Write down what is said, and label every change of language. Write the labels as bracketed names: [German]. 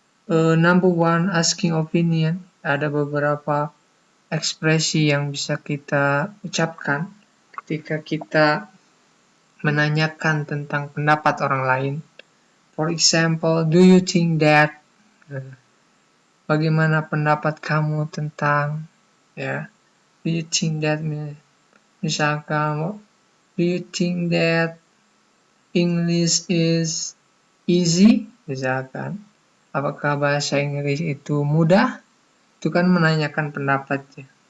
[English] Number one, asking opinion. [Indonesian] Ada beberapa ekspresi yang bisa kita ucapkan ketika kita menanyakan tentang pendapat orang lain. [English] For example, do you think that? [Indonesian] Bagaimana pendapat kamu tentang? [English] Ya, do you think that? [Indonesian] Misalkan, [English] do you think that English is easy? [Indonesian] Misalkan, apakah bahasa Inggris itu mudah? Itu kan menanyakan pendapatnya.